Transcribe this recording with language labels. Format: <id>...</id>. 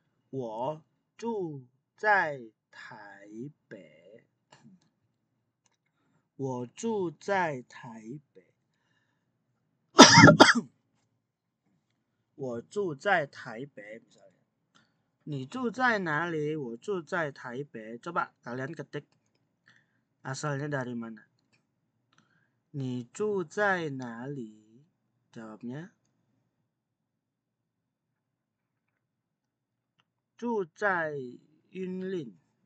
<zh>我住在台北。我住在台北。我住在台北</zh> <id>misalnya.</id> <zh>你住在哪里?我住在台北.</zh> <id>Coba kalian ketik asalnya dari mana.</id> <zh>你住在哪里?</zh> <id>Jawabnya,</id> <zh>住在云林。</zh>